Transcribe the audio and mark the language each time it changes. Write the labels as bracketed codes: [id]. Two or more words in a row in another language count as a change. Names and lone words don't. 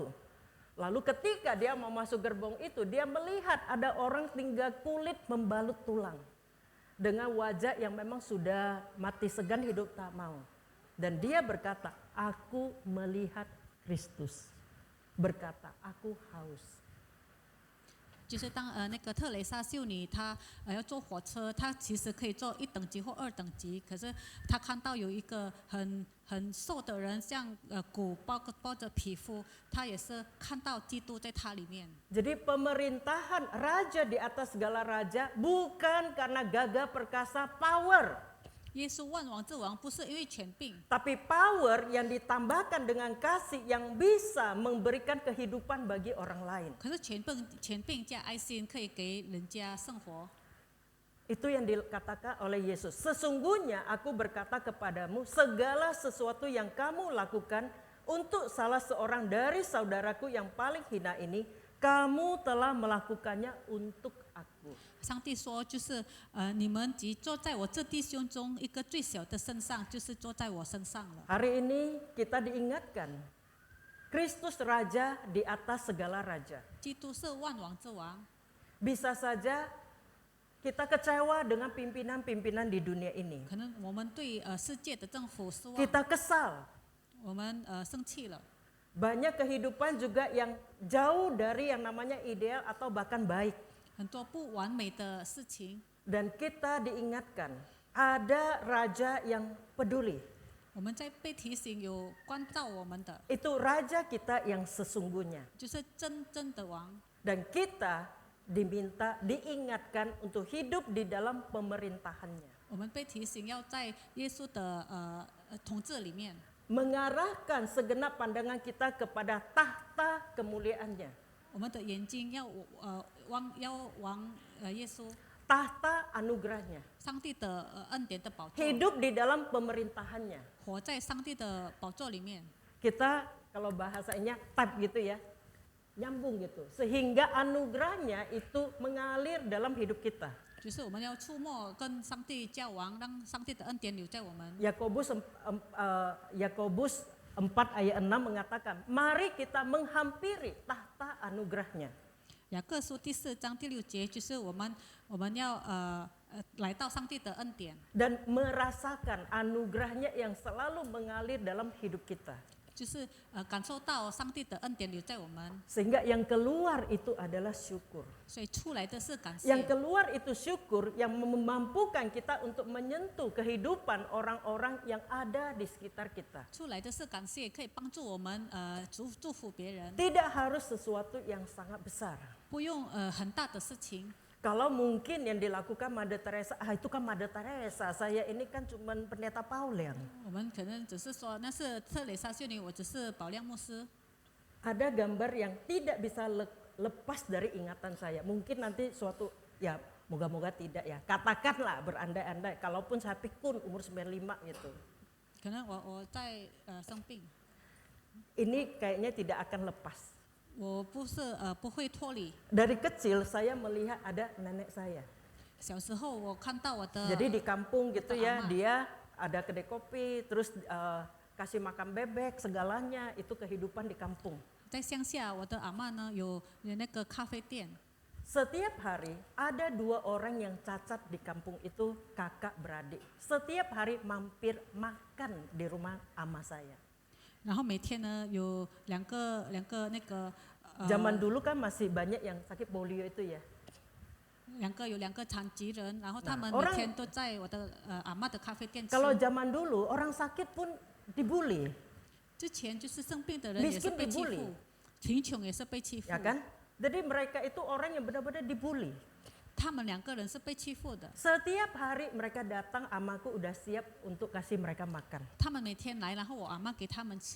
[id] Lalu ketika dia mau masuk gerbong itu, dia melihat ada orang tinggal kulit membalut tulang. Dengan wajah yang memang sudah mati segan, hidup tak mau. Dan dia berkata, aku melihat Kristus. Berkata, aku haus. [zh] 就是当那个特蕾莎修女她要坐火车，她其实可以坐1等级或2等级，可是她看到有一个很瘦的人，像骨包着皮肤，她也是看到基督在她里面。 [id] Jadi pemerintahan raja di atas segala raja bukan karena gagah perkasa power. [zh] 耶稣万王之王不是因为权柄， [id] Tapi power yang ditambahkan dengan kasih yang bisa memberikan kehidupan bagi orang lain. [zh] 可是权柄加爱心可以给人家生活。 [id] Itu yang dikatakan oleh Yesus. Sesungguhnya aku berkata kepadamu, segala sesuatu yang kamu lakukan untuk salah seorang dari saudaraku yang paling hina ini, kamu telah melakukannya untuk aku. [zh] 上帝说，就是你们即坐在我这弟兄中一个最小的身上，就是坐在我身上了。 [id] Hari ini kita diingatkan, Kristus Raja di atas segala raja. [zh] 基督是万王之王， [id] Bisa saja kita kecewa dengan pimpinan-pimpinan di dunia ini. [zh] 可能我们对世界的政府失望， [id] Kita kesal. [zh] 我们生气了。 [id] Banyak kehidupan juga yang jauh dari yang namanya ideal atau bahkan baik. [zh] 很多不完美的事情， [id] Dan kita diingatkan, ada raja yang peduli. [zh] 我们在被提醒有关照我们的， [id] Itu raja kita yang sesungguhnya. [zh] 就是真正的王。 [id] Dan kita diingatkan untuk hidup di dalam pemerintahannya. [zh] 我们被提醒要在耶稣的统治里面， [id] Mengarahkan segenap pandangan kita kepada tahta kemuliaannya. [zh] 我们的眼睛要往耶稣， [id] Tahta anugerahnya. [zh] 上帝的恩典的宝座， [id] Hidup di dalam pemerintahannya. [zh] 活在上帝的宝座里面。 [id] Kita kalau bahasanya tap gitu ya, nyambung gitu. Sehingga anugerahnya itu mengalir dalam hidup kita. [zh] 就是我们要触摸跟上帝交往，让上帝的恩典留在我们。 [id] Yakobus 4 ayat 6 mengatakan, mari kita menghampiri tahta anugerahnya. [zh] 雅各书第4章第6节，就是我们要来到上帝的恩典， [id] Dan merasakan anugerahnya yang selalu mengalir dalam hidup kita. [zh] 就是感受到上帝的恩典留在我们， [id] Sehingga yang keluar itu adalah syukur. [zh] 所以出来的是感 [id] Yang [zh] 谢。 [id] keluar itu syukur yang memampukan kita untuk menyentuh kehidupan orang-orang yang ada di sekitar kita. [zh] 出来的是感谢，可以帮助我们祝福别人， [id] Tidak harus sesuatu yang sangat besar. [zh] 不用很大的事情。 [id] Kalau mungkin yang dilakukan Mother Teresa, itu kan Mother Teresa, saya ini kan cuma pendeta Paulian. [zh] 我们可能只是说那是特蕾莎修女，我只是保亮牧师。 [id] Ada gambar yang tidak bisa lepas dari ingatan saya. Mungkin nanti suatu, ya moga-moga tidak ya. Katakanlah berandai-andai, kalaupun saya pikun umur 95 gitu. [zh] 可能我在生病， [id] Ini kayaknya tidak akan lepas. [zh] 我不会脱离。 [id] Dari kecil saya melihat ada nenek saya. [zh] 小时候我看到我的 [id] Jadi di kampung gitu ya, [zh] Ama. [id] dia ada kedai kopi, terus kasih makan bebek, segalanya itu kehidupan di kampung. [zh] 在乡下，我的阿嬷呢有那个咖啡店， [id] Setiap hari ada 2 orang yang cacat di kampung itu, kakak beradik. Setiap hari mampir makan di rumah ama saya. [zh] 然后每天呢有两个那个 [id] Zaman dulu kan masih banyak yang sakit polio itu ya. [zh] 有两个残疾人，然后 [id] Nah, [zh] 他们每 [id] orang- [zh] 天都在我的阿嬷的咖啡店吃。 [id] Kalau zaman dulu orang sakit pun dibully, [zh] 之前就是生病的人也是 [id] miskin [zh] 被欺 [id] dibully [zh] 负，贫穷也是被欺负 [id] ya，kan? Jadi mereka itu orang yang benar-benar dibully. [zh] 他们两个人是被欺负的。 [id] Setiap hari mereka datang, amaku udah siap untuk kasih mereka makan. [zh] 他们每天来，然后我阿嬷给他们吃，